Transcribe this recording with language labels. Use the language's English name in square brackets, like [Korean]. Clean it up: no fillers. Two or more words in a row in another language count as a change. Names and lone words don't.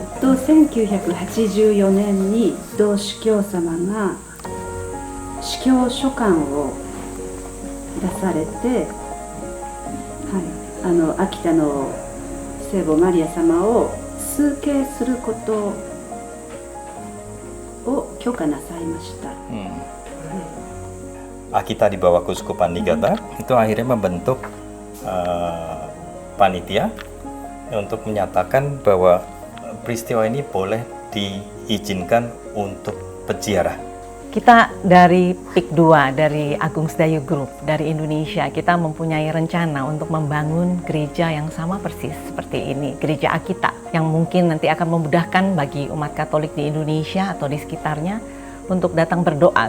[Japanese] と1984年に同司教様が司教書簡を出されて、秋田の聖母マリア様を崇敬することを許可なさいました。 [Indonesian] Akita di bawah Keuskupan Niigata itu akhirnya membentuk panitia untuk menyatakan bahwa peristiwa ini boleh diizinkan untuk peziarah. Kita dari PIK 2, dari Agung Sedayu Group, dari Indonesia, kita mempunyai rencana untuk membangun gereja yang sama persis seperti ini, Gereja Akita, yang mungkin nanti akan memudahkan bagi umat Katolik di Indonesia atau di sekitarnya untuk datang berdoa.